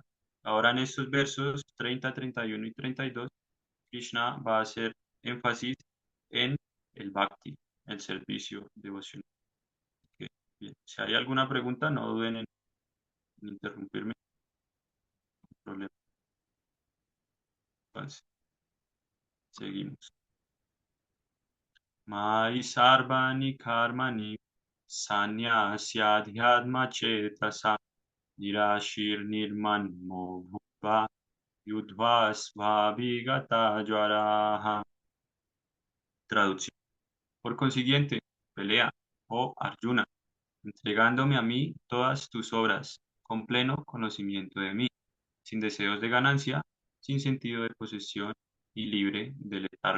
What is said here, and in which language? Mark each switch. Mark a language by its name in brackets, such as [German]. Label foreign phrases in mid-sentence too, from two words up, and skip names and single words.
[Spanish] Ahora en estos versos 30, 31 y 32, Krishna va a hacer énfasis en el bhakti, el servicio devocional. Bien, si hay alguna pregunta, no duden en interrumpirme, no hay problema. Entonces, seguimos. [Sanskrit] Mai sarvani karmani sannyasya chetasa nirashir nirmanmo bhutva yudva svabhigata jvaraha. [Spanish] Traducción. Por consiguiente, pelea, oh Arjuna, entregándome a mí todas tus obras, con pleno conocimiento de mí, sin deseos de ganancia, sin sentido de posesión y libre de letargo.